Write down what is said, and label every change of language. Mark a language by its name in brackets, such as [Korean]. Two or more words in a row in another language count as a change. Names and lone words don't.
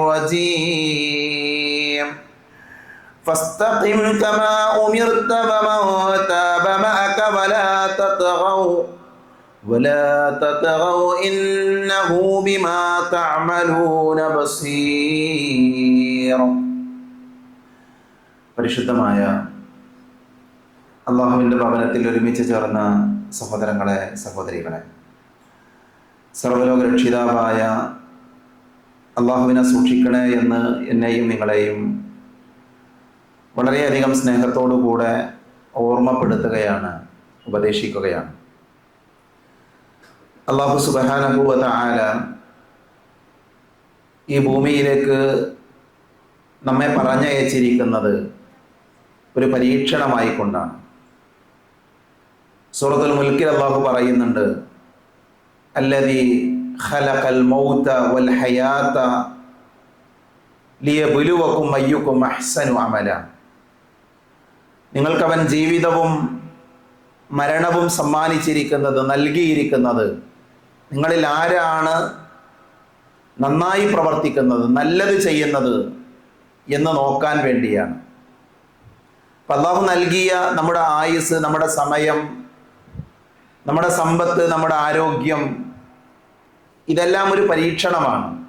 [Arabic] الرجيم فاستقم كما أمرت ومن تاب معك ولا تطغوا إنه بما تعملون بصير. [Malayalam] പരിശുദ്ധമായ അല്ലാഹുവിൻ്റെ ഭവനത്തിൽ ഒരുമിച്ച് ചേർന്ന സഹോദരങ്ങളെ സഹോദരികളെ, സർവ്വലോക രക്ഷിതാവായ അള്ളാഹുവിനെ സൂക്ഷിക്കണേ എന്ന് എന്നെയും നിങ്ങളെയും വളരെയധികം സ്നേഹത്തോടുകൂടെ ഓർമ്മപ്പെടുത്തുകയാണ്, ഉപദേശിക്കുകയാണ്. അള്ളാഹു [Arabic] سبحانه وتعالى [Malayalam] ഈ ഭൂമിയിലേക്ക് നമ്മെ പറഞ്ഞയച്ചിരിക്കുന്നത് ഒരു പരീക്ഷണമായിക്കൊണ്ടാണ്. സൂറത്തുൽ മുൽക്കിൽ അള്ളാഹു പറയുന്നുണ്ട്, [Arabic] الذي خلق الموت والحياة ليبلوكم أيكم أحسن عملا. [Malayalam] നിങ്ങൾക്കവൻ ജീവിതവും മരണവും സമ്മാനിച്ചിരിക്കുന്നത്, നൽകിയിരിക്കുന്നത് നിങ്ങളിൽ ആരാണ് നന്നായി പ്രവർത്തിക്കുന്നത്, നല്ലത് ചെയ്യുന്നത് എന്ന് നോക്കാൻ വേണ്ടിയാണ്. അല്ലാഹു നൽകിയ നമ്മുടെ ആയുസ്, നമ്മുടെ സമയം, നമ്മുടെ സമ്പത്ത്, നമ്മുടെ ആരോഗ്യം, ഇതെല്ലാം ഒരു പരീക്ഷണമാണ്.